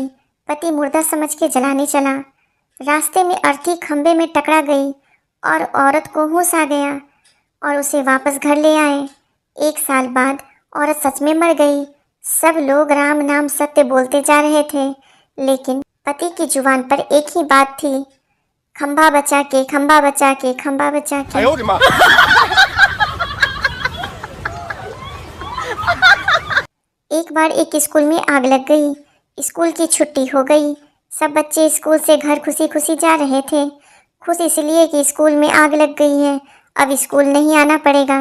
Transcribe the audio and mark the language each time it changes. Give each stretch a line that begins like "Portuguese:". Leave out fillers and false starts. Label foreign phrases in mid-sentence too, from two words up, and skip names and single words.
Hindi: पति मुर्दा समझ के जलाने चला। रास्ते में अर्थी खंबे में टकरा गई और औरत को होश आ गया और उसे वापस घर ले आए। 1 साल बाद औरत सच में मर गई। सब लोग राम नाम सत्य बोलते जा रहे थे, लेकिन पति की जुबान पर एक ही बात थी, खंबा बचा के, खंबा बचा के, खंबा बचा
Chinese: 哎
Hindi: के।
Chinese: 呦我的妈！
Hindi: एक बार एक स्कूल में आग लग गई। स्कूल की छुट्टी हो गई। सब बच्चे स्कूल से घर खुशी खुशी जा रहे थे। खुश इसलिए कि स्कूल में आग लग गई है, अब स्कूल नहीं आना पड़ेगा।